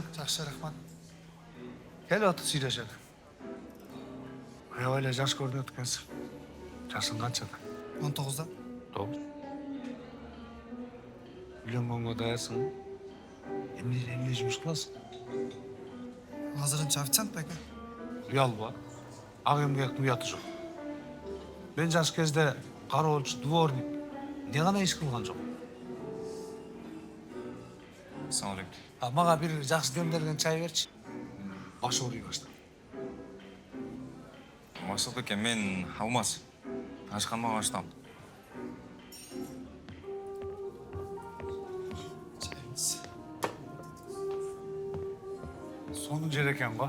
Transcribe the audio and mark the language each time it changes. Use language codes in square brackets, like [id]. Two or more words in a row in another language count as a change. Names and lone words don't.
[ky] Жақсы, рахмат. Кел отыр сүйлөшөлү. Аябай эле жаш көрүнөт экенсиң. Жашың канчада? 19-да. 9. Үйлөнгөнгө даярсың? Эмне жумуш кыласың? Азырынча официант ба экен? Уялба. Ак эмгектин уяты жок. Мен жаш кезде кароолчу, дворник, эмне гана иш кылган жок. [ar] السلام عليكم. [ky] Мага бир жакшы демделген чай берчи. Баш ооруй баштады. Максат эке, мен Алмаз. Ашханага аштам. Чайыңыз. Сонун жер экен го.